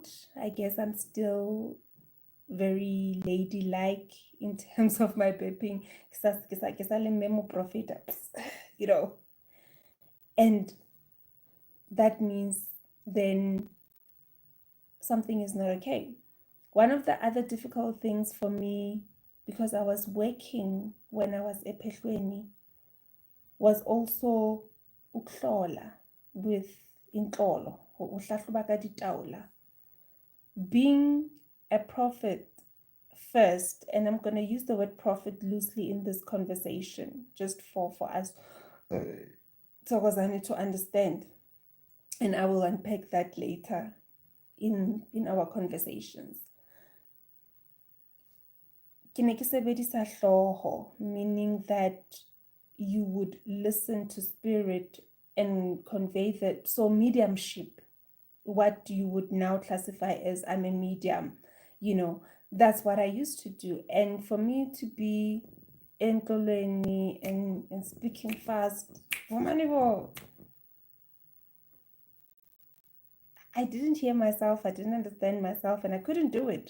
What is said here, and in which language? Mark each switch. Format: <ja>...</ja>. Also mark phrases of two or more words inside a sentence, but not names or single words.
<en>I guess I'm still very ladylike in terms of my burping, and that means then something is not okay. One of the other difficult things for me, because I was working when I was Ephelweni, was also uklola with intlolo,</en> <zu>uhlahluba ka ditaola.</zu> <en>Being a prophet first, and I'm going to use the word prophet loosely in this conversation, just for us to understand, and I will unpack that later in our conversations.</en> <st>Ke ne ke sebedisa hloho,</st> <en>meaning that you would listen to spirit and convey that. So mediumship, what you would now classify as I'm a medium, that's what I used to do. And for me to be enkolweni and speaking fast, I didn't hear myself, I didn't understand myself, and I couldn't do it.</en>